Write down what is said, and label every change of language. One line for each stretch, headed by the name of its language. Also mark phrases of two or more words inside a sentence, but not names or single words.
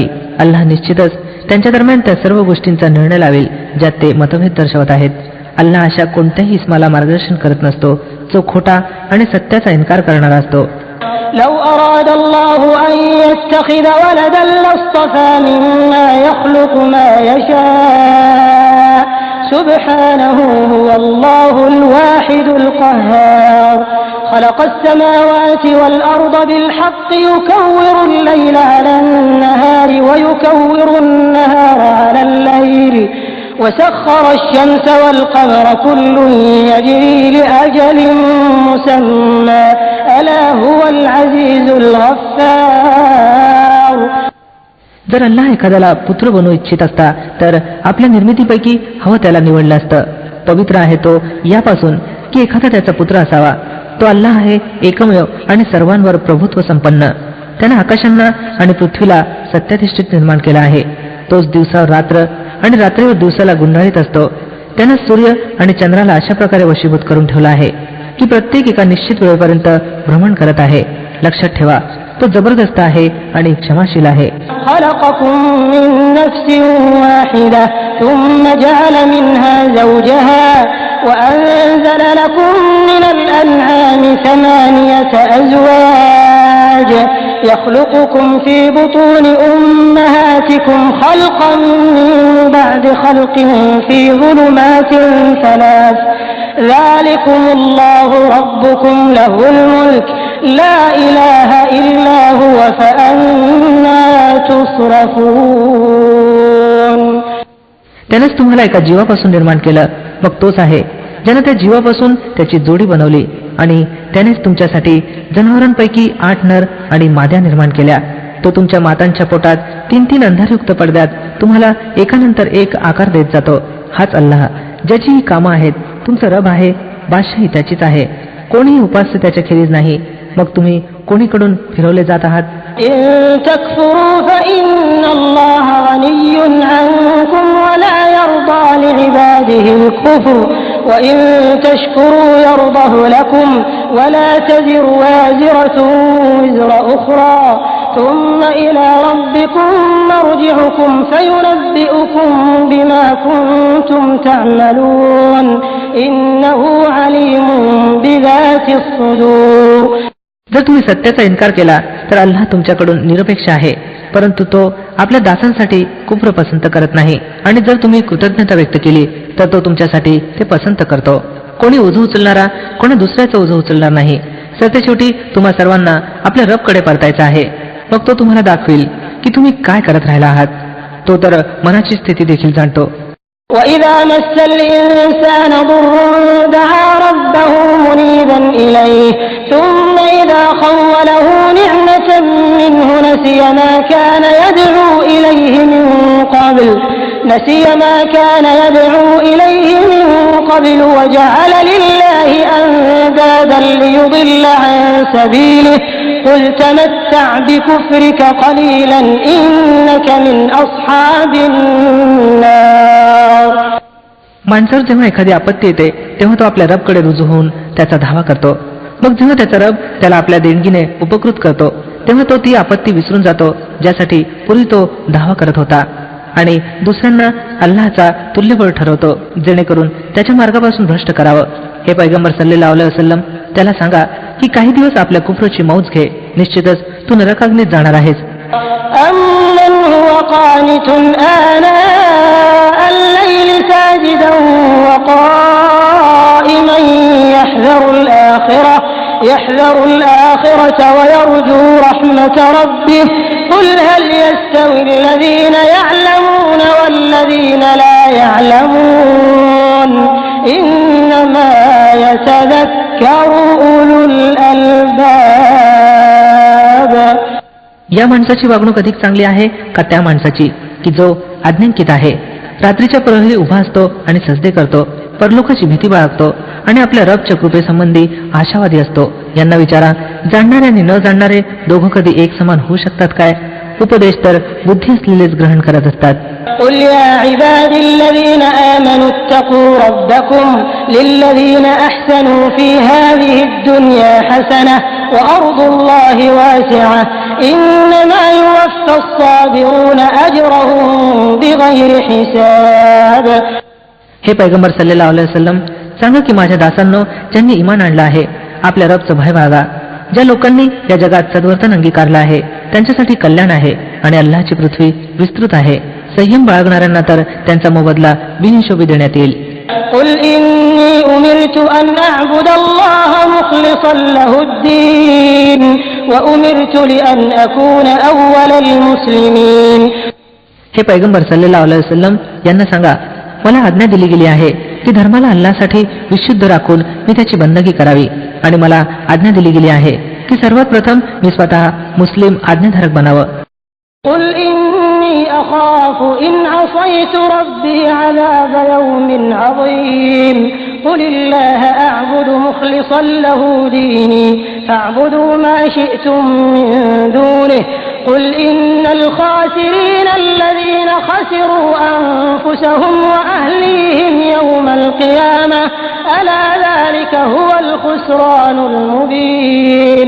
Marathi: अल्लाह निश्चितच त्यांच्या दरम्यान त्या सर्व गोष्टींचा निर्णय लावेल ज्यात ते मतभेद दर्शवत आहेत. अल्लाह अशा कोणत्याही इस्माला मार्गदर्शन करत नसतो जो खोटा आणि सत्याचा इन्कार करणारा असतो.
Arabic: لو أراد الله أن يتخذ ولدا لاصطفى مما يخلق ما يشاء سبحانه هو الله الواحد القهار خلق السماوات والأرض بالحق يكور الليل على النهار ويكور النهار على الليل وسخر الشمس والقمر كل يجري لأجل مسمى ألا هو العزيز الغفار.
Marathi: जर अल्लाह एखाद्याला पुत्र बनवू इच्छित असता तर आपल्या निर्मितीपैकी हवं त्याला निवडलं असतं. पवित्र आहे तो यापासून की एखादा त्याचा पुत्र असावा. तो अल्लाह आहे एकमेव आणि सर्वांवर प्रभुत्व संपन्न. त्याने आकाशांना आणि पृथ्वीला सत्याधिष्ठित निर्माण केला आहे. तोच दिवसावर रात्र आणि रात्रीवर दिवसाला गुंडाळीत असतो. त्यानं सूर्य आणि चंद्राला अशा प्रकारे वशीभूत करून ठेवला आहे की प्रत्येक एका निश्चित वेळेपर्यंत भ्रमण करत आहे. लक्षात ठेवा, तो जबरदस्त आहे आणि क्षमाशील आहे.
Arabic: خلقكم من نفس واحدة ثم جعل منها زوجها وأنزل لكم من الأنعام 8 أزواج يخلقكم في بطون أمهاتكم خلقا من بعد خلق في ظلمات 3 ذلكم الله ربكم له الملك لا إله إلا هو فأنا تصرفون.
Marathi: त्यानेच तुम्हाला एका जीवापासून निर्माण केलं, मग तोच आहे ज्याने त्या जीवापासून त्याची जोडी बनवली आणि त्यानेच तुमच्यासाठी जनावरांपैकी 8 नर आणि माद्या निर्माण केल्या. तो तुमच्या मातांच्या पोटात 3 अंधारयुक्त पडद्यात तुम्हाला एकानंतर एक आकार देत जातो. हाच अल्लाह ज्याची ही कामं आहेत तुमचा रब आहे. बादशाही त्याचीच आहे. कोणीही उपास्य त्याच्या खेरीज नाही. मग तुम्ही कोणीकडून फिरवले जात आहात.
Arabic: إن تكفروا فإن الله غني عنكم ولا يرضى لعباده الكفر وإن تشكروا يرضه لكم ولا تزر وازرة وزر أخرى ثم إلى ربكم مرجعكم فينبئكم بما كنتم تعملون إنه عليم بذات الصدور.
Marathi: जर तुम्ही सत्याचा इन्कार केला तर अल्लाह तुमच्याकडून निरपेक्ष आहे, परंतु तो आपल्या दासांसाठी कुफ्र पसंत करत नाही. आणि जर तुम्ही कृतज्ञता व्यक्त केली तर तो तुमच्यासाठी ते पसंत करतो. कोणी ओझं उचलणारा कोणी दुसऱ्याचं ओझं उचलणार नाही. सरतेशेवटी तुम्हा सर्वांना आपल्या रबकडे परतायचं आहे. मग तो तुम्हाला दाखवेल की तुम्ही काय करत राहिला आहात. तो तर मनाची स्थिती देखील जाणतो.
Arabic: وَإِذَا مَسَّ الْإِنسَانَ ضُرٌّ دَعَا رَبَّهُ مُنِيبًا إِلَيْهِ ثُمَّ إِذَا خَوَّلَهُ نِعْمَةً مِّنْهُ نَسِيَ مَا كَانَ يَدْعُو إِلَيْهِ مِن قَبْلُ وَجَعَلَ لِلَّهِ أَندَادًا لِّيُضِلَّ عَن سَبِيلِهِ قُلْ تَمَتَّعْ بِكُفْرِكَ قَلِيلًا إِنَّكَ مِنْ أَصْحَابِ النَّارِ.
Marathi: माणसावर जेव्हा एखादी आपत्ती येते तेव्हा तो आपल्या रबकडे रुजू होऊन त्याचा धावा करतो. मग जेव्हा त्याचा रब त्याला आपल्या देणगीने उपकृत करतो तेव्हा तो ती आपत्ती विसरून जातो ज्यासाठी पूर्वी तो धावा करत होता आणि दुसऱ्यांना अल्लाहचा तुल्यबळ ठरवतो जेणेकरून त्याच्या मार्गापासून भ्रष्ट करावं. हे पैगंबर
Arabic: صلى الله عليه وسلم,
Marathi: त्याला सांगा की काही दिवस आपल्या कुफरची मौज घे, निश्चितच तू नरकाग्नीत जाणार आहेस.
Arabic: أَمَّنْ هُوَ قَانِتٌ آنَاءَ اللَّيْلِ سَاجِدًا وَقَائِمًا يَحْذَرُ الْآخِرَةَ وَيَرْجُو رَحْمَةَ رَبِّهِ قُلْ هَلْ يَسْتَوِي الَّذِينَ يَعْلَمُونَ وَالَّذِينَ لَا يَعْلَمُونَ إِنَّمَا يَتَذَكَّرُ أُولُو الْأَلْبَابِ.
Marathi: या माणसाची वागणूक अधिक चांगली आहे का त्या माणसाची की जो अज्ञानकित आहे, रात्रीच्या प्रहरी उभा असतो आणि सजदे करतो, परलोकाची भीती बाळगतो आणि आपल्या रबच्या कृपेसंबंधी आशावादी असतो. यांना विचारा, जाणणारे आणि न जाणणारे दोघं कधी एक समान होऊ शकतात काय? उपदेश तर बुद्धी असलेलेच ग्रहण करत असतात.
Arabic: قُلْ يَا عِبَادِي الَّذِينَ آمَنُوا اتَّقُوا رَبَّكُمْ لِلَّذِينَ أَحْسَنُوا فِي هَذِهِ الدُّنْيَا حَسَنَةٌ وَأَرْضُ اللَّهِ وَاسِعَةٌ إِنَّمَا يُوَفَّى الصَّابِرُونَ أَجْرَهُم بِغَيْرِ حِسَابٍ.
Marathi: हे पैगंबर
Arabic: صلى الله عليه وسلم,
Marathi: सांगा की माझ्या दासांनो, ज्यांनी इमान आणलं आहे, आपल्या रबचं भय बाळगा. ज्या लोकांनी या जगात सद्वर्तन अंगीकारलं आहे त्यांच्यासाठी कल्याण आहे आणि अल्लाहची पृथ्वी विस्तृत आहे. संयम बाळगणाऱ्यांना तर त्यांचा मोबदला बिनहिशोबी देण्यात येईल.
Arabic: قُلْ إِنِّي أُمِرْتُ أَنْ أَعْبُدَ اللَّهَ مُخْلِصًا لَهُ الدِّينَ وَأُمِرْتُ لِأَنْ أَكُونَ أَوَّلَ الْمُسْلِمِينَ.
Marathi: हे पैगंबर
Arabic: صلى الله عليه وسلم,
Marathi: यांना सांगा, मला आज्ञा दिली गेली आहे की धर्माला अल्लाहसाठी विशुद्ध राखून मी त्याची बंदगी करावी आणि मला आज्ञा दिली गेली आहे की सर्वात प्रथम मी स्वतः मुस्लिम आज्ञाधारक बनावं.
Arabic: قُلْ إِنِّي أَخَافُ إِنْ عَصَيْتُ رَبِّي عَذَابَ يَوْمٍ عَظِيمٍ. قُلِ اللَّهَ أَعْبُدُ مُخْلِصًا لَهُ دِينِي فَاعْبُدُوا مَا شِئْتُم مِّن دُونِهِ. قُلْ إِنَّ الْخَاسِرِينَ الَّذِينَ خَسِرُوا أَنفُسَهُمْ وَأَهْلِيهِمْ يَوْمَ الْقِيَامَةِ أَلَا ذَلِكَ هُوَ الْخُسْرَانُ الْمُبِينُ.